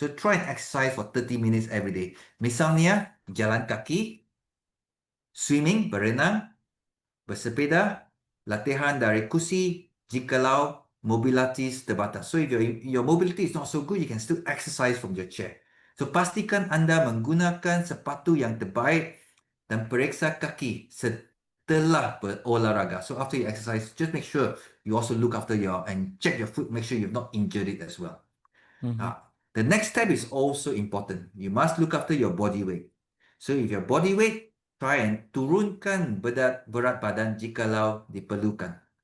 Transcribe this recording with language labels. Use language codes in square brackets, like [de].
[en] So try and exercise for 30 minutes every day. [id] Misalnya jalan kaki, swimming, berenang, bersepeda, latihan dari kursi jikalau mobilitas terbatas. [en] So if your mobility is not so good, you can still exercise from your chair. [id] So pastikan anda menggunakan sepatu yang terbaik dan periksa kaki setelah berolahraga. [en] So after you exercise, just make sure you also look after and check your foot, make sure you've not injured it as well. The next step is also important. You must look after your body weight. So if your body weight, try and [id] turunkan berat badan jikalau diperlukan.